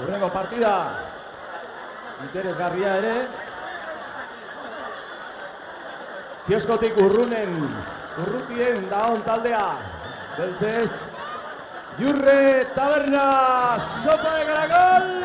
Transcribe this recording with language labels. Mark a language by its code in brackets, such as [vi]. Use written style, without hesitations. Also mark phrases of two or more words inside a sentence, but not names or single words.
[eu] partida. Interesgarria ere. Kioskotik urrutien daon taldea. Beltzez, Jurre Taberna, sopa de caracol!